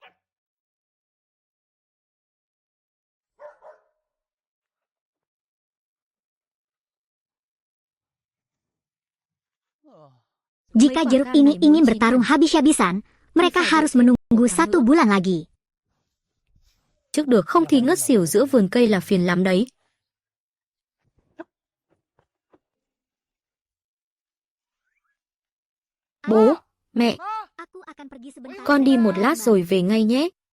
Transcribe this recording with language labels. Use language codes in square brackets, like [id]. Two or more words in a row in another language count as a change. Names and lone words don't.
[id] Jika jeruk ini ingin bertarung habis-habisan, mereka harus menunggu 1 bulan lagi. [vi] Trước được không thì ngất xỉu giữa vườn cây là phiền lắm đấy. Bố, mẹ, con đi một lát rồi về ngay nhé.